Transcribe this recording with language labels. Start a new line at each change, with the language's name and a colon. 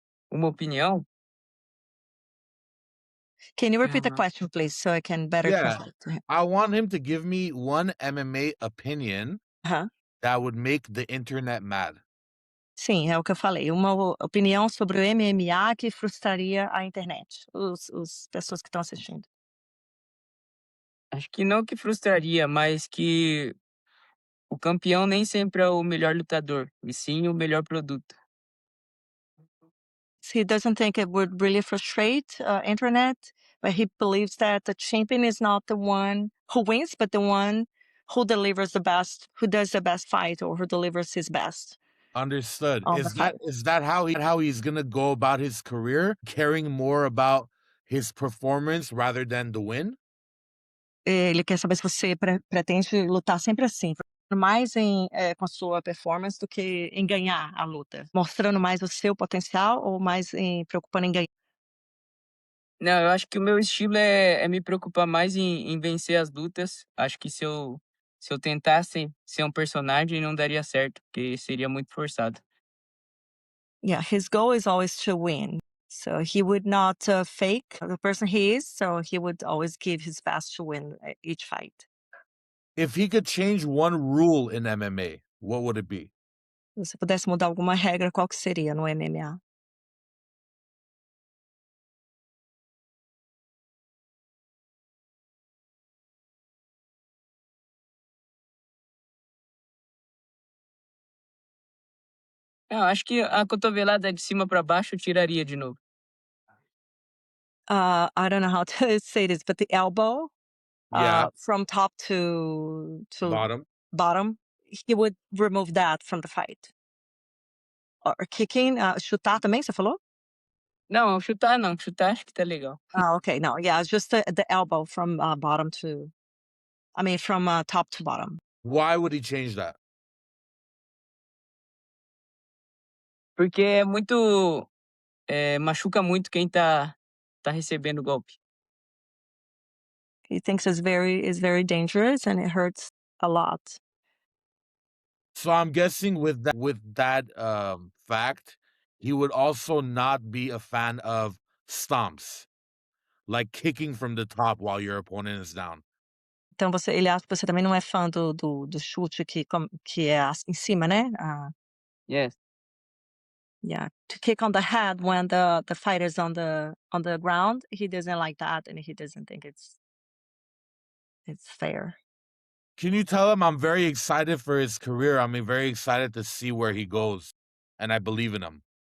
Portuguese: Uma opinião?
English: Can you repeat the Ah, question, please, so I can better Yeah. translate to him? I want him to give me one MMA opinion Aham. that would make the internet mad.
Portuguese: Sim, é o que eu falei, uma opinião sobre o MMA que frustraria a internet, os pessoas que estão assistindo. acho que não que frustraria, mas que o campeão nem sempre é o melhor lutador, e sim o melhor produto.
English: He doesn't think it would really frustrate internet, but he believes that the champion is not the one who wins, but the one who delivers the best, who does the best fight, or who delivers his best Understood. on the fight. Is that how he's gonna go about his career, caring more about his performance rather than the win?
Portuguese: Ele quer saber se você pretende lutar sempre assim, mais com a sua performance do que em ganhar a luta, mostrando mais o seu potencial ou mais preocupando em ganhar. Não, eu acho que o meu estilo é me preocupar mais em vencer as lutas. Acho que se eu tentasse ser um personagem não daria certo, porque seria muito forçado.
English: Yeah, his goal is always to win. So he would not fake the person he is. So he would always give his best to win each fight. If he could change one rule in MMA, what would it be?
Portuguese: Se você pudesse mudar alguma regra, qual que seria no MMA? Não, acho que a cotovelada de cima para baixo eu tiraria de novo.
English: I don't know how to say this, but the elbow Yeah, from top to bottom. bottom, he would remove that from the fight. Or kicking,
Portuguese: chutar também, você falou? Não, chutar não, chutar acho que tá legal.
English: Okay, no, yeah, it's just the elbow from bottom to, I mean, from top to bottom. Why would he change that? Porque é muito, machuca muito quem tá recebendo o golpe. He thinks it's very dangerous and it hurts a lot. So I'm guessing with that fact, he would also not be a fan of stomps, like kicking from the top while your opponent is down.
Portuguese: Então ele acha que você também não é fã do chute que é em cima, né?
English: Yes. Yeah, to kick on the head when the fighter's on the ground, he doesn't like that, and he doesn't think it's fair. Can you tell him I'm very excited for his career? I'm very excited to see where he goes, and I believe in him.